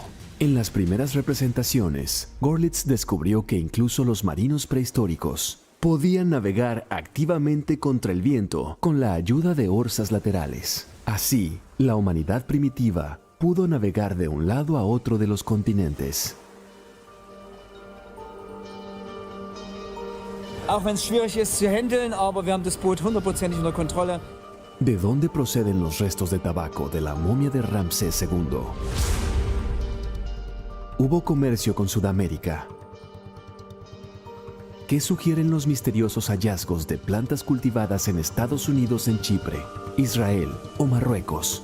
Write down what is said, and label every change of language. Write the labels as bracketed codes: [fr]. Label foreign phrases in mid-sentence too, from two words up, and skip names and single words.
[es] En las primeras representaciones, Gorlitz descubrió que incluso los marinos prehistóricos podían navegar activamente contra el viento con la ayuda de orzas laterales. Así, la humanidad primitiva pudo navegar de un lado a otro de los continentes. [de] Auch wenn es schwierig ist zu handeln, aber wir haben das Boot 100% unter Kontrolle. [es] ¿De dónde proceden los restos de tabaco de la momia de Ramsés II? ¿Hubo comercio con Sudamérica? ¿Qué sugieren los misteriosos hallazgos de plantas cultivadas en Estados Unidos, en Chipre, Israel o Marruecos?